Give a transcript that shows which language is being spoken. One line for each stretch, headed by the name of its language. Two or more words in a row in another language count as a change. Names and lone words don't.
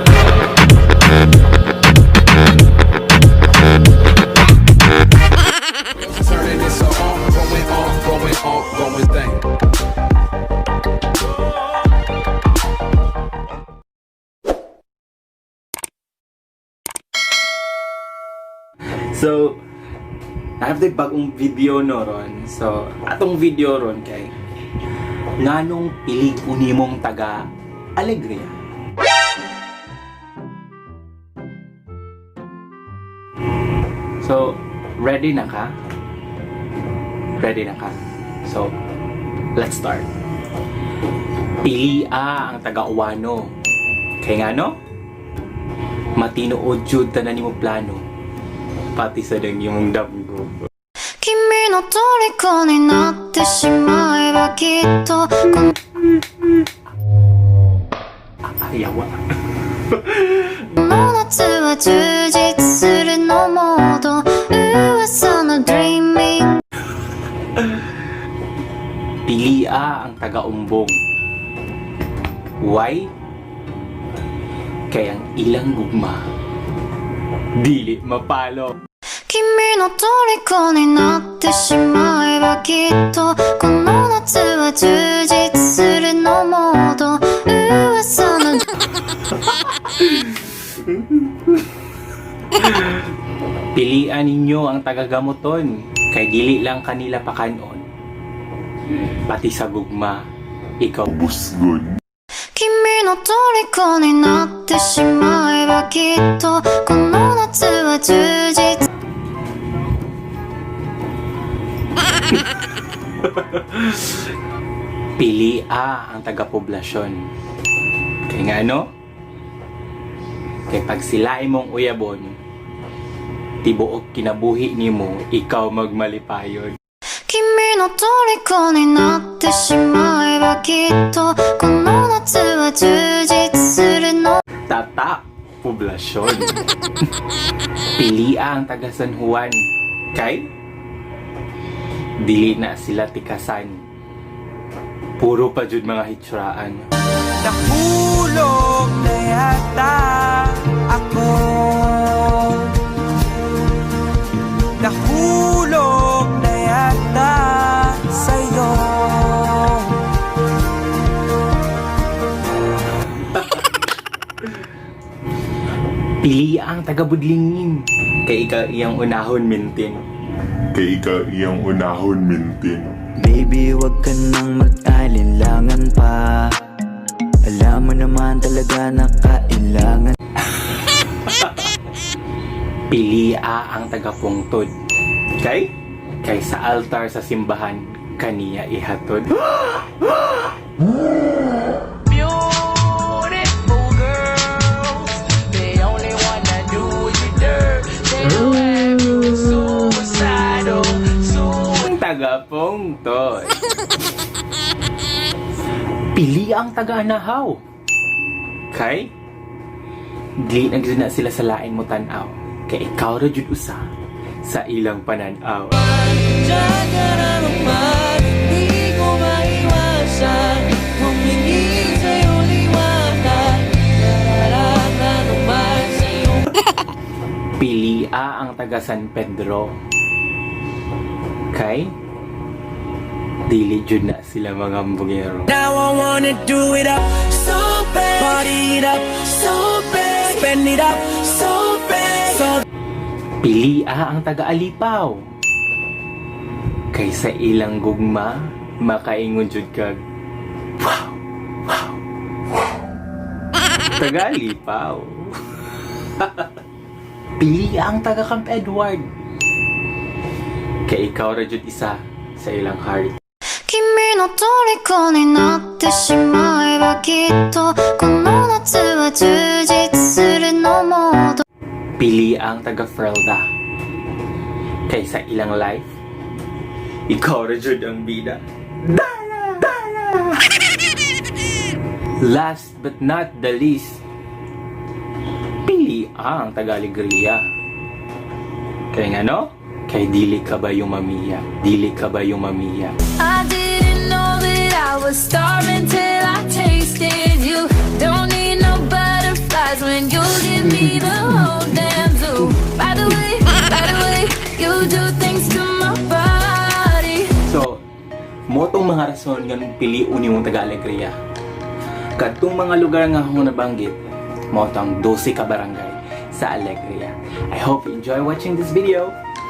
English: Turning this going thing.
Cebuano: So, after bagong video no ron. So, atong video ron kay nganong pilig unimong taga Alegria. So, ready na ka? Ready na ka?
English: So, let's start.
Cebuano: Pili ang taga Uwano. Kay ngano? Matinuod jud tanan nimo plano. Pati sa dang yung damgo.
Japanese: 君の虜になってしまえばきっと
Cebuano: Ayawa.
Japanese: この夏は充実するのモード噂の dreaming
Cebuano: Pili ang taga-umbong.
English: Why?
Cebuano: Kaya ang ilang gugma dili mapalo.
Japanese: 君の虜になってしまえばきっとこの夏は充実するのモード噂の
Cebuano: Pilian ninyo ang taga-gamoton. Kay dili lang kanila pakanon. Pati sa gugma, ikaw busgon.
Japanese: 君の虜になってしまえばきっとこの夏は充実
Cebuano: Pili ang taga-poblasyon. Kaya nga ano? Kaya pag sila imong uyabon, tibuok kinabuhi nimo, ikaw magmalipayon.
Japanese: 君の虜になってしまえばきっとこの夏は充実するの
Cebuano: Tata, poblasyon. Pili ang taga San Juan. Kay? Dili na sila tikasan. Puro pa jud mga hitsuraan.
Filipino: Nahulog na yata ako. Nahulog na yata sa'yo.
Cebuano: Pili ang taga Budlingin. Kay ikaw iyang unahon mintin. Kay ikaw iyang unahon mintin.
Filipino: Baby, wag ka nang mag-alinlangan pa. Alam mo naman talaga na kailangan.
Cebuano: Pili ang taga Pungtod. Kay? Kay sa altar sa simbahan, kaniya ihatod.
English: Beautiful girls, they only wanna do you dirt. They don't have you suicidal.
Cebuano: Ang taga Pungtod. Pili ang taga Anahaw. Kay? Di na sila sa lain mo tanaw. Kay ikaw ra jud usa sa ilang pananaw.
Filipino: Diyan ka na naman, di ko maiwasan. Humingi sa'yo liwanag, nararama naman sa'yo.
Cebuano: Pili ang taga San Pedro. Kay? Dili jud na sila mga mbungero.
English: Now I wanna do it up so bad, party it up so bad, spend it up so bad, so
Cebuano: Pili ang taga Alipaw. Kay sa ilang gugma, makaingon jud kag wow, wow, wow. Taga Alipaw. Pili ang taga Camp Edward. Kay ikaw ra jud isa sa ilang heart.
Japanese: 君の虜になってしまえばきっとこの夏は充実するのモード
Cebuano: Pili ang taga Frelda. Kay sa ilang life, ikaw ra jud ang bida. Dara! Dara!
English: Last but not the least,
Cebuano: pili ang taga Alegria. Kaya nga no? Kay dili ka ba yung mamiya? Dili ka ba yung mamiya?
English: I didn't know that I was starving till I tasted you. Don't need no butterflies when you give me the whole damn zoo. By the way, you do things to my body.
Cebuano: So, mo tong mga rason nga nung piliun yung taga-Alegria. Katong mga lugar nga akong nabanggit, mo tong 12 ka barangay sa Alegria.
English: I hope you enjoy watching this video.